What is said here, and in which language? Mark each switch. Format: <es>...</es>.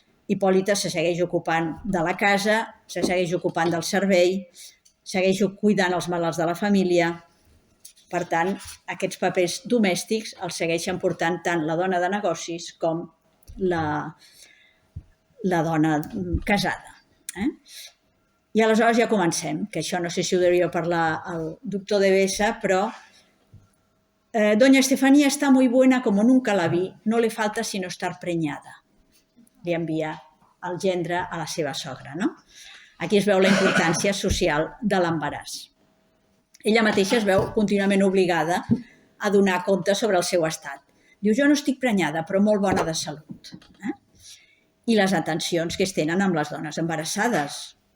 <ca>Hipòlita se segueix ocupant de la casa, se segueix ocupant del servei, segueix cuidant els malalts de la família. Per tant, aquests papers domèstics els segueixen portant tant la dona de negocis com la dona casada. I aleshores ja comencem, que això no sé si ho devia parlar el doctor Devesa, però</ca> <es>Doña Estefanía está muy buena como nunca la vi, no le falta sino estar preñada.</es> <ca>Li envia el gendre a la seva sogra, no? Aquí es veu la importància social de l'embaràs. Ella mateixa es veu contínuament obligada a donar compte sobre el seu estat. Diu, jo no estic prenyada, però molt bona de salut. I les atencions que es tenen amb les dones embarassades.</ca>